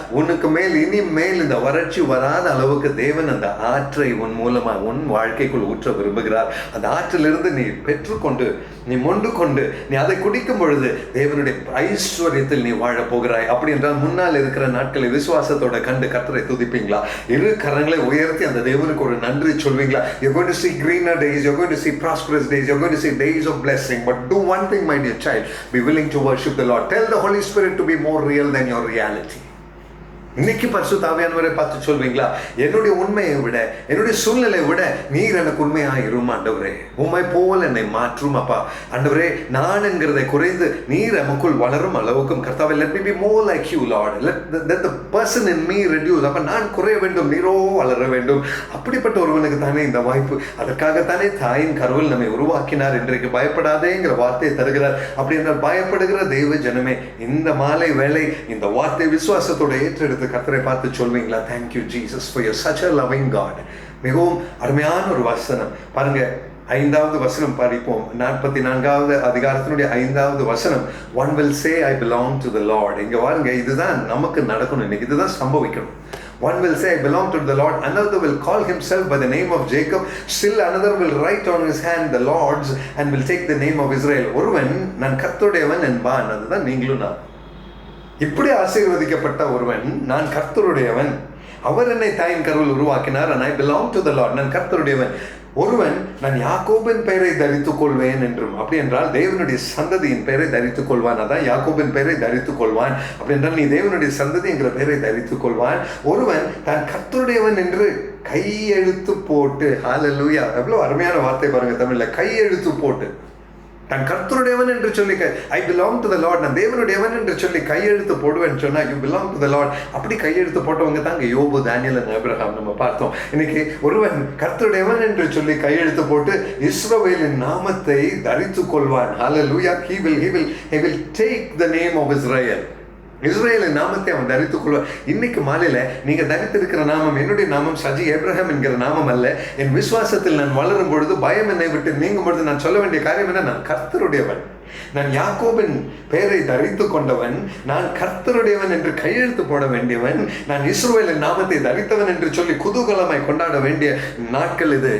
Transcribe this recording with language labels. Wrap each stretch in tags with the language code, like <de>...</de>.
<ta>உனக்கு மேல் இனிமேல் இந்த வறட்சி வராத அளவுக்கு தேவன் அந்த ஆற்றை உன் மூலமா உன் வாழ்க்கைக்குள் ஊற்ற விரும்புகிறார். அந்த ஆற்றிலிருந்து நீ பெற்றுக்கொண்டு, நீ மொண்டு கொண்டு, நீ அதை குடிக்கும் பொழுது தேவனுடைய ஐஸ்வர்யத்தில் நீ வாழ போகிறாய். அப்படி என்றால் முன்னால் இருக்கிற நாட்களை விசுவாசத்தோட கண்டு கர்த்தரை துதிப்பீங்களா? இரு கரங்களை உயர்த்தி அந்த தேவனுக்கு ஒரு நன்றி சொல்வீங்களா?</ta> <en>You're going to see greener days, you're going to see prosperous days, you're going to see days of blessing. But do one thing, my dear child, be willing to worship the Lord. Tell the Holy Spirit to be more real than your reality.</en> <ta>இன்னைக்கு பரிசுத்த ஆவியானவரை பார்த்து சொல்வீங்களா? என்னுடைய உண்மையை விட, என்னுடைய சூழ்நிலையை விட நீர் எனக்கு உண்மையாக இரும் ஆண்டவரே. உண்மை போல் என்னை மாற்றும் அப்பா. ஆண்டவரே, நான் என்கிறதை குறைந்து நீர் நமக்குள் வளரும் அளவுக்கும் கர்த்தாவே,</ta> <en>let me be more like you Lord, let the person in me reduce.</en> <ta>அப்ப நான் குறைய வேண்டும், நீரோ வளர வேண்டும். அப்படிப்பட்ட ஒருவனுக்கு தானே இந்த வாய்ப்பு. அதற்காகத்தானே தாயின் கருவில் நம்மை உருவாக்கினார். இன்றைக்கு பயப்படாதேங்கிற வார்த்தையை தருகிறார். அப்படி என்றால் பயப்படுகிற தெய்வ ஜனமே, இந்த மாலை வேளை இந்த வார்த்தை விசுவாசத்தோட ஏற்றெடுத்து கர்த்தரை பார்த்து சொல்வீங்களா?</ta> <en>Thank you Jesus for you're such a loving God.</en> <ta>மிகவும் அருமையான ஒரு வசனம் பாருங்க. 5வது வசனம் படிப்போம். 44வது அதிகாரத்தினுடைய 5வது வசனம்.</ta> <en>One will say I belong to the Lord.</en> <ta>இங்க பாருங்க, இதுதான் நமக்கு நடக்கணும். இன்னைக்கு இதுதான் சம்பவிக்கணும்.</ta> <en>One will say I belong to the Lord, another will call himself by the name of Jacob, still another will write on his hand the Lord's and will take the name of Israel.</en> <ta>ஒருவன் நான் கர்த்தருடையவன் என்பான். அதுதான் நீங்களும் நான். இப்படி ஆசீர்வதிக்கப்பட்ட ஒருவன், நான் கர்த்தருடையவன், அவர் என்னை தாயின் கருவில் உருவாக்கினார்,</ta> <en>and I belong to the Lord,</en> <ta>நான் கர்த்தருடையவன். ஒருவன் நான் யாக்கோபின் பெயரை தரித்துக் கொள்வேன் என்றும். அப்படி என்றால் தேவனுடைய சந்ததியின் பெயரை தரித்துக் கொள்வான். அதான் யாக்கோபின் பெயரை தரித்துக் கொள்வான். அப்படி என்றால் நீ தேவனுடைய சந்ததி என்கிற பெயரை தரித்துக் கொள்வான். ஒருவன் தான் கர்த்தருடையவன் என்று கையெழுத்து போட்டு, ஹல்லேலூயா, எவ்வளவு அருமையான வார்த்தை பாருங்க தமிழ்ல, கையெழுத்து போட்டு. நான் கர்த்தருடையவன் என்று சொல்லி</ta> <en>I belong to the lord,</en> <ta>நான் தேவனுடையவன் என்று சொல்லி கையெழுத்து போடுவேன்னு சொன்னா</ta> <en>You belong to the lord.</en> <ta>அப்படி கையெழுத்து போட்டவங்க தாங்க யோபு, தானியேல், ஆபிரகாம் நம்ம பார்த்தோம். இன்னைக்கு ஒருவன் கர்த்தருடையவன் என்று சொல்லி கையெழுத்து போட்டு இஸ்ரவேலின் நாமத்தை தரித்துக் கொள்வான். ஹல்லேலூயா.</ta> <en>he will take the name of Israel.</en> <ta>இஸ்ரேலின் நாமத்தை அவன் தரித்துக் கொள்வான். இன்னைக்கு மாலையில நீங்க தரித்திருக்கிற நாமம், என்னுடைய நாமம் சஜி ஏப்ரஹாம் என்கிற நாமம் அல்ல. என் விசுவாசத்தில் நான் வளரும் பொழுது, பயம் என்னை விட்டு நீங்கும் பொழுது நான் சொல்ல வேண்டிய காரியம் என்ன? நான் கர்த்தருடையவன், நான் யாக்கோபின் பெயரை தரித்து கொண்டவன், நான் கர்த்தருடையவன் என்று கையெழுத்து போட வேண்டியவன், நான் இஸ்ரவேலின் நாமத்தை தரித்தவன் என்று சொல்லி குதூகலமாய் கொண்டாட வேண்டிய நாட்கள் இது.</ta>